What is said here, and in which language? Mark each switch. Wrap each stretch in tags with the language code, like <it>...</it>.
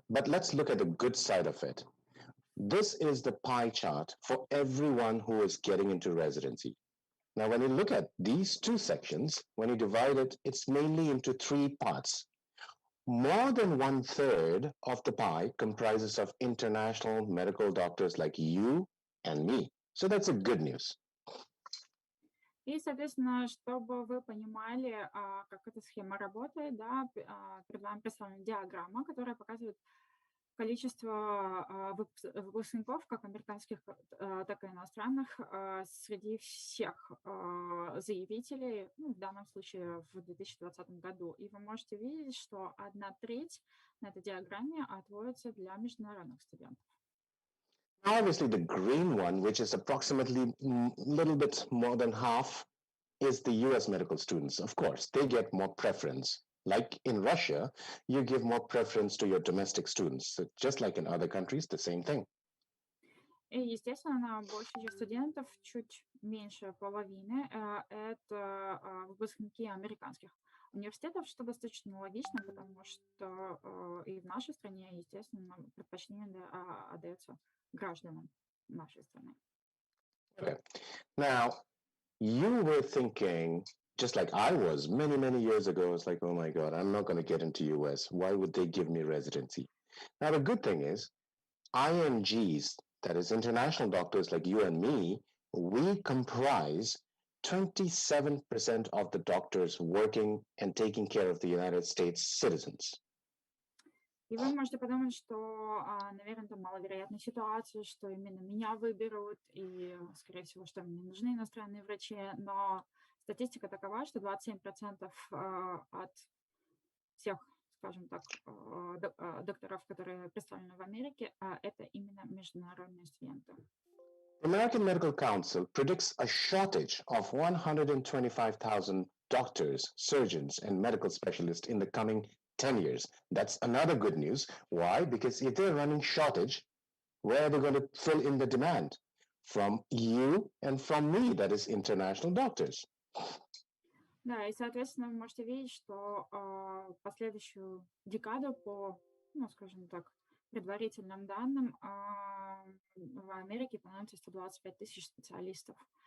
<en>But let's look at the good side of it. This is the pie chart for everyone who is getting into residency. Now, when you look at these two sections, when you divide it, it's mainly into 3 parts. More than 1/3 of the pie comprises of international medical doctors like you and me. So that's a good news.</en> <ru>И, соответственно, чтобы вы понимали, как эта схема работает, да, перед вами представлена диаграмма, которая показывает количество выпускников, как американских, так и иностранных, среди всех заявителей, в данном случае в 2020 году. И вы можете видеть, что 1/3 на этой диаграмме отводится для международных студентов.</ru> <en>Obviously, the green one, which is approximately a little bit more than half, is the US medical students. Of course, they get more preference. Like in Russia, you give more preference to your domestic students. So just like in other countries, the same thing.</en> <ru>И, естественно, большая часть студентов, чуть меньше половины, это выпускники американских университетов, что достаточно логично, потому что и в нашей стране, естественно, предпочтение отдается гражданам нашей страны.</ru> <en>Okay. Now, you were thinking, just like I was many, many years ago, it's like, oh my God, I'm not going to get into US. Why would they give me residency? Now, the good thing is, IMGs, that is international doctors like you and me, we comprise 27% of the doctors working and taking care of the United States citizens.</en> <ru>И вы можете подумать, что, наверное, это маловероятная ситуация, что именно меня выберут, и, скорее всего, что мне нужны иностранные врачи, но статистика такова, что 27% от всех, скажем так, докторов, которые представлены в Америке, это именно международные студенты.</ru> <en>The American Medical Council predicts a shortage of 125,000 doctors, surgeons, and medical specialists in the coming 10 years. That's another good news. Why? Because if they're running shortage, where are they going to fill in the demand? From you and from me, that is international doctors.</en> <ru>Да, и, соответственно, вы можете видеть, что последующую декаду по, скажем так, предварительным данным в Америке понадобится 125 тысяч специалистов.</ru>